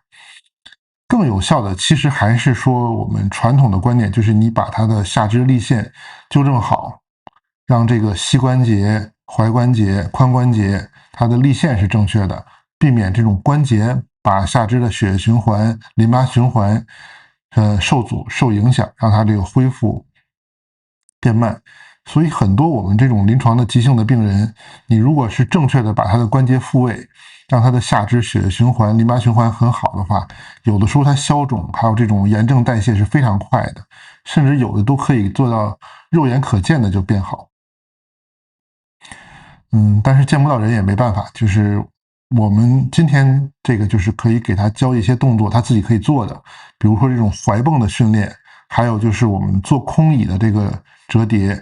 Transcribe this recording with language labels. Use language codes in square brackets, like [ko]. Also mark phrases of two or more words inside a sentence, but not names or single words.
[zh] 更有效的其實還是說我們傳統的觀念，就是你把它的下肢力線糾正好，讓這個膝關節、踝關節、髖關節它的力線是正確的，避免這種關節把下肢的血液循環、淋巴循環受阻、受影響，讓它這個恢復变慢。所以很多我們這種臨床的急性的病人，你如果是正確的把他的關節復位，讓他的下肢血液循環、淋巴循環很好的話，有的時候它消腫還有這種炎症代謝是非常快的，甚至有的都可以做到肉眼可見的就變好。但是见不到人也沒辦法，就是我們今天這個就是可以給他教一些動作，他自己可以做的，比如說這種踝泵的訓練，還有就是我們做空椅的這個折疊。